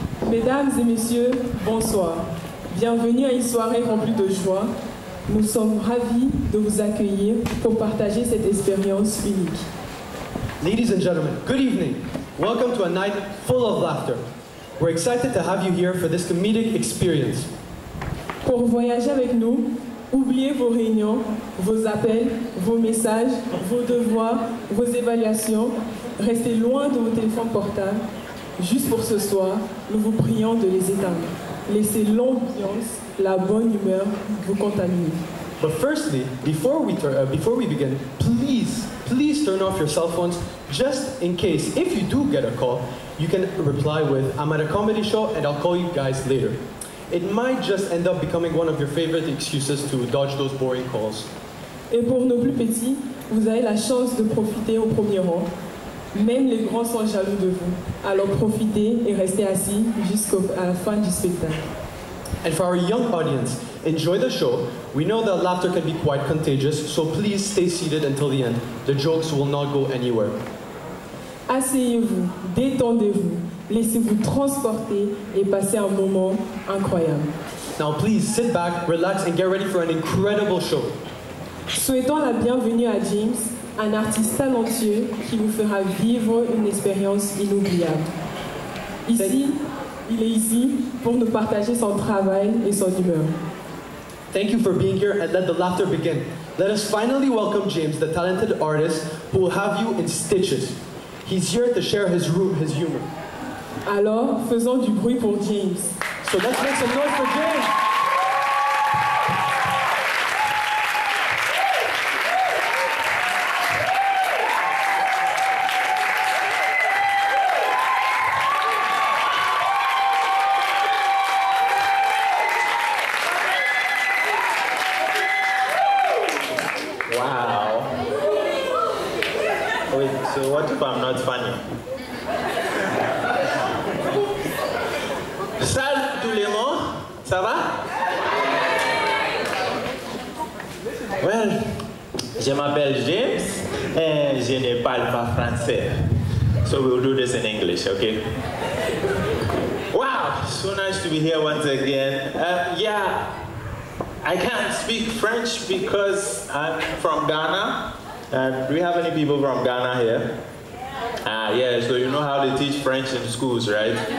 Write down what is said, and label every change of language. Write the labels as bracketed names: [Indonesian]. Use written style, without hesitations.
[French] Mesdames et messieurs, bonsoir. Bienvenue à une soirée remplie de joie. Nous sommes ravis de vous accueillir pour partager cette expérience unique. [English] Ladies and gentlemen, good evening. Welcome to a night full of laughter. We're excited to have you here for this comedic experience. [French] Pour voyager avec nous, oubliez vos réunions, vos appels, vos messages, vos devoirs, vos évaluations. Restez loin de vos téléphones portables. Juste pour ce soir, nous vous prions de les éteindre. Laissez l'ambiance, la bonne humeur vous contaminer. [English] But firstly, before we begin, please turn off your cell phones just in case. If you do get a call, you can reply with, "I'm at a comedy show and I'll call you guys later." It might just end up becoming one of your favorite excuses to dodge those boring calls. [French] Et pour nos plus petits, vous avez la chance de profiter au premier rang. Même les grands sont jaloux de vous. Alors profitez et restez assis jusqu'à la fin du spectacle. [English] And for our young audience, enjoy the show. We know that laughter can be quite contagious, so please stay seated until the end. The jokes will not go anywhere. [French] Asseyez-vous, détendez-vous, laissez-vous transporter et passez un moment incroyable. [English] Now please sit back, relax, and get ready for an incredible show. [French] Souhaitons la bienvenue à James, un artiste talentueux qui vous fera vivre une expérience inoubliable. Il est ici pour nous partager son travail et son humeur. [English] Thank you for being here and let the laughter begin. Let us finally welcome James, the talented artist who will have you in stitches. He's here to share his humor. [French] Alors, faisons du bruit pour James. [English] So let's make some noise for James. Wow. Wait, so what if I'm not funny? [French] Salut tout le monde, ça va? Well, je m'appelle James and je ne parle pas français. [English] So we'll do this in English, okay? Wow, so nice to be here once again. Yeah, I can't speak French because I'm from Ghana. Do we have any people from Ghana here? Yeah, so you know how they teach French in schools, right?